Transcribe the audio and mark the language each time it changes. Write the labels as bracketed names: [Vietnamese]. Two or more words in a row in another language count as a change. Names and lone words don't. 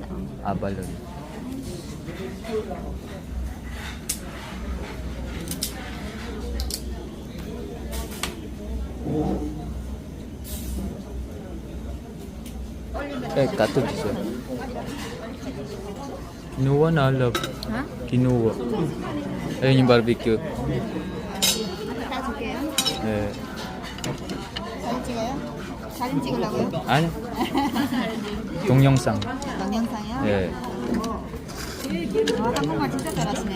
[Filipino] Abalon. Kato siya. Kinuha na, love. Ha? Kinuha. Ayun yung barbecue. [Korean] 따줄게요. 네. 사진 찍어요? 사진 찍으려고요? 아니. 동영상. 동영상이요? 예. 한국말 진짜 잘하시네요.